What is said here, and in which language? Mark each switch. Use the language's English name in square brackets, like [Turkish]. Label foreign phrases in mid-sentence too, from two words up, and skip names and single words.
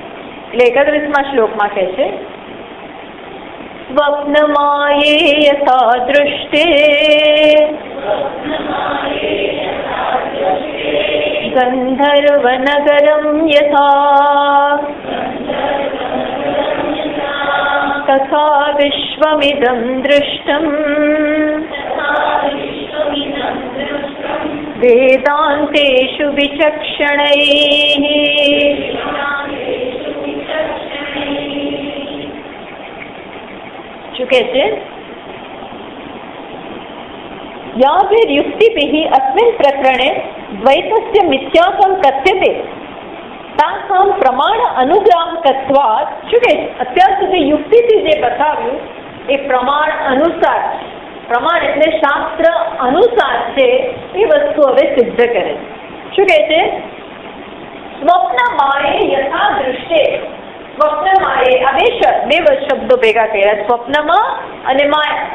[Gujarati] એટલે 31મા શ્લોકમાં કહે છે [Sanskrit] સ્વપ્નમાયે યથા દૃષ્ટે ગંધર્વનગરમ યથા તથા વિશ્વમિદં દૃષ્ટં વેદાંતેષુ વિચક્ષણૈઃ. [Gujarati] શું કહે છે? [Sanskrit] યાભિર્યુક્તિભિः अस्मिन् प्रकरणे द्वैतस्य मिथ्यात्वं कथ्यते तासां प्रमाण अनुग्राहकत्वात्. [Gujarati] શું કહે છે? અત્યાર સુધી યુક્તિથી જે બતાવ્યું એ પ્રમાણ અનુસાર, પ્રમાણ એટલે શાસ્ત્ર અનુસાર છે એ વસ્તુ હવે સિદ્ધ કરે છે. શું કહે છે? [Sanskrit] સ્વપ્નમાયે યથા દૃષ્ટે. [Gujarati] સ્વપ્નમાયે આ બે શબ્દો ભેગા કર્યા, સ્વપ્નમાં અને માયા.